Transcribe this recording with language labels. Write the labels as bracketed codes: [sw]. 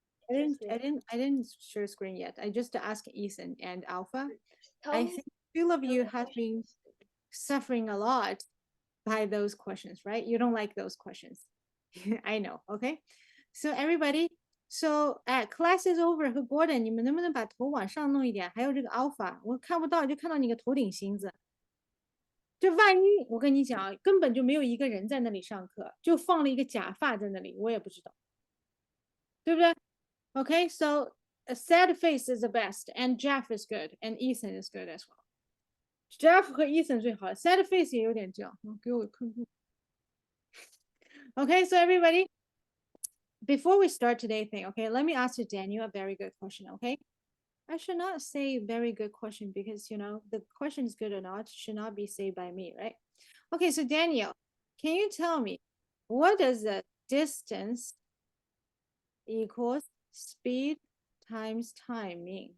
[en] I didn't share screen yet. I just asked Ethan and Alpha. I think two of you have been suffering a lot by those questions, right? You don't like those questions. I know, okay? So everybody, so class is over [zh] 和 Gordon，你们能不能把头往上弄一点？还有这个 Alpha，我看不到，就看到你个头顶星子。这万一我跟你讲，根本就没有一个人在那里上课，就放了一个假发在那里，我也不知道，对不对？ [en] Okay, so a sad face is the best, and Jeff is good, and Ethan is good as well. [zh] Jeff 和 Ethan 最好 ， [en] sad face [zh] 也有点这样，给我看看。 [en] Okay, so everybody, before we start today's thing, okay, let me ask you, Daniel, a very good question, okay? I should not say very good question because, you know, the question is good or not should not be said by me, right? Okay, so Daniel, can you tell me what does the distance equals speed times time mean?